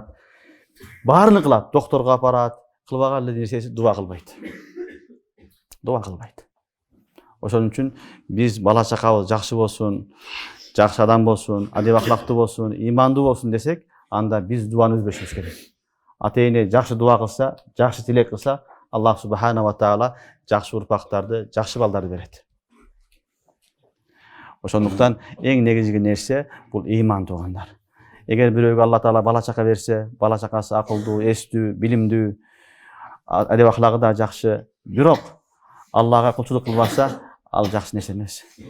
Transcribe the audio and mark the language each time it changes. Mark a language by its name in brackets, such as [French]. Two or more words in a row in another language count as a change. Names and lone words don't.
[Kyrgyz] Баарын кылат, докторго апарат, кылбаган эле нерсеси дуа кылбайт. Дуа кылбайт. Ошон үчүн биз бала чакабыз жакшы болсун, жакшы адам болсун, адеп акылактуу болсун, имандуу болсун десек, анда биз дуаны үзбөшүбүз керек. Ата-эне жакшы дуа кылса, жакшы тилек кылса, [Arabic] الله سبحانه وتعالى [Kyrgyz] жакшы урпактарды, жакшы балдарды берет. Ошондуктан эң негизги нерсе бул иман туугандар. Эгер бирөөгө Алла таала бала чака берсе, бала чакасы акылдуу, эстүү, билимдүү, адеп аклагы да жакшы, бирок Аллага кулчулук кылбаса, ал жакшы нерсе эмес.